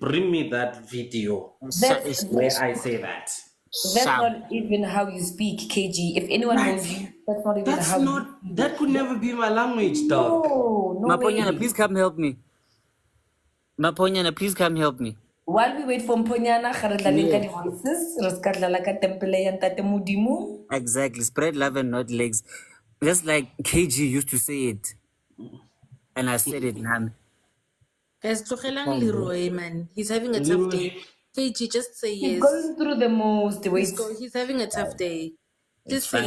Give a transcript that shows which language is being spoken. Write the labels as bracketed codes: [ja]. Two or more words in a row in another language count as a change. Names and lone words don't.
[en] Bring me that video where I say that. That's not even how you speak, KG. If anyone knows you, that's not even how you speak. That could never be my language, dog. No way. Maponyana, please come help me. Maponyana, please come help me. While we wait for Mponyana, [nso] ga re dlaleng ka di voices, re ska dlala ka tempele ya Ntate Modimo. [en] Exactly, spread love and not legs. Just like KG used to say it. And I said it, man. Guys, tlogelang Leroy, man. He's having a tough day. KG, just say He's yes. going through the most. Wait. He's having a tough day. Just say